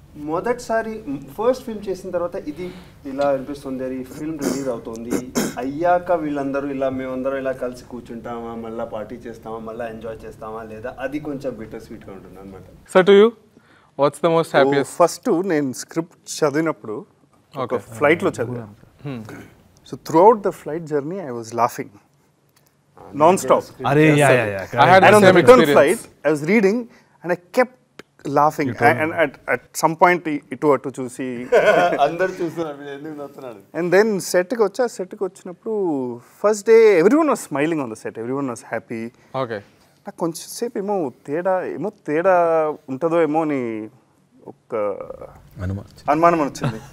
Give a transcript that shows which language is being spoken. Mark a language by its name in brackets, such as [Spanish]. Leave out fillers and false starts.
[Telugu] మొదటిసారి first film చేసిన తర్వాత ఇది ఇలా అనిపిస్తుంది, ఈ ఫిల్మ్ రిలీజ్ అవుతుంది అయ్యాక వీళ్ళందరూ ఇలా మేమందరం ఇలా కలిసి కూర్చుంటామా, మళ్ళీ పార్టీ చేస్తామా, మళ్ళీ ఎంజాయ్ చేస్తామా లేదా, అది కొంచెం బిటర్ స్వీట్గా ఉంటుంది అనమాట. [English] So to you what's the most happiest? [Telugu] First నేను స్క్రిప్ట్ చదివినప్పుడు ఒక ఫ్లైట్లో చదివాను. [English] So throughout the flight journey, I was laughing non-stop. And on the return flight, I was reading, and I kept laughing and at some point [Telugu] ఇటు అటు చూసి అందరు చూస్తున్నారు. [English] and then సెట్కి [Telugu] వచ్చినప్పుడు [English] First day everyone was smiling on the set, everyone was happy. Okay, [Telugu] నాకు కొంచెం సేపు ఏమో తేడా ఉంటుందో ఏమో అని ఒక అనుమానం వచ్చింది.